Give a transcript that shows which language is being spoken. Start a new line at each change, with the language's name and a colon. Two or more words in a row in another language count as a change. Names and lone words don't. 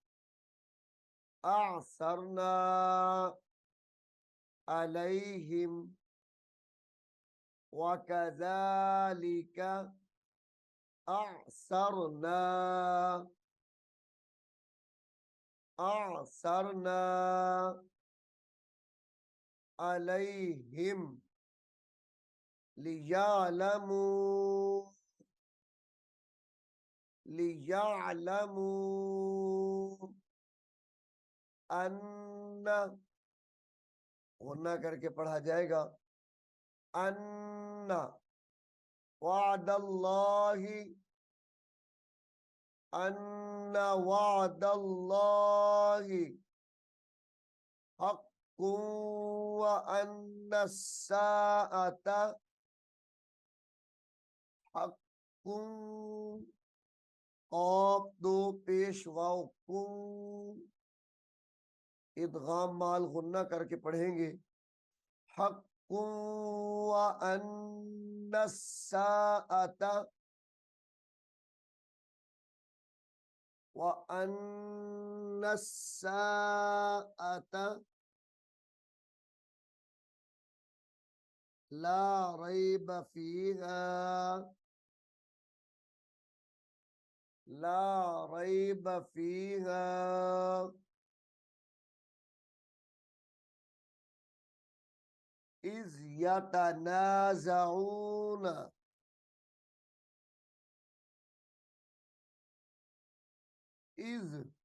Arabic: أعثرنا عليهم وكذلك أعثرنا أعثرنا عليهم ليعلموا ليعلموا أن
Urdu: غنہ کر کے پڑھا جائے گا
Arabic: أن وعد الله أن وعد الله حق وأن الساعة حق
Urdu: قاف دو پیش واؤ کن ادغام مع غنہ کر کے پڑھیں گے
Arabic: حق وأن الساعة وأن الساعة لا ريب فيها لا ريب فيها إذ يتنازعون إذ